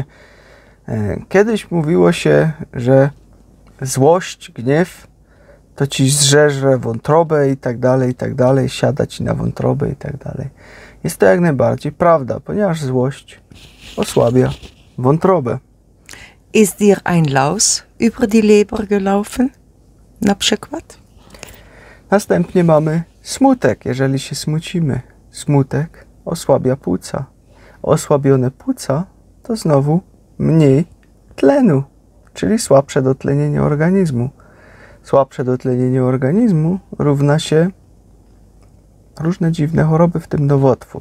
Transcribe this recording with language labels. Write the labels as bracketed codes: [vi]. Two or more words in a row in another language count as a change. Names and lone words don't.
[pl] Kiedyś mówiło się, że złość, gniew to ci zżerze wątrobę i tak dalej, siada ci na wątrobę i tak dalej. Jest to jak najbardziej prawda, ponieważ złość osłabia wątrobę. [de] Ist dir ein Laus über die Leber gelaufen? [pl] Na przykład? Następnie mamy smutek, jeżeli się smucimy. Smutek osłabia płuca. Osłabione płuca to znowu mniej tlenu, czyli słabsze dotlenienie organizmu. Słabsze dotlenienie organizmu równa się różne dziwne choroby, w tym nowotwór.